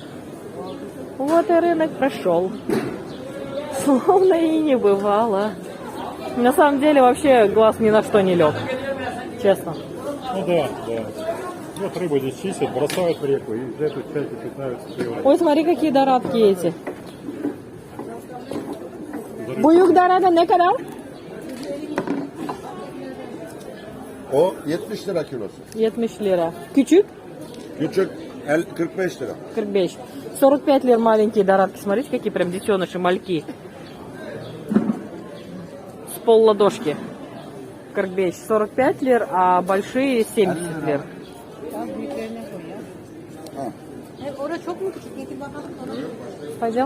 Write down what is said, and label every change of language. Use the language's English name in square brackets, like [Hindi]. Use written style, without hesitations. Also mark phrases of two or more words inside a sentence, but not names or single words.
[Russian] Вот и рынок прошел. Словно и не бывало. На самом деле вообще глаз ни на что не лег. Честно. Ну да. Вот рыбу здесь чистят, бросают в реку и за эту часть пытаются сливать. Ой, смотри, какие дорадки эти. [Turkish] Буюк дорада ne kadar? O 70 lira kilosu. 70 lira. Küçük? Küçük 45 lira. [Russian] 45. 45 лир маленькие дорадки. Смотрите, какие прям детеныши, мальки. С пол ладошки. 45 лир, а большие 70 лир. Пойдем?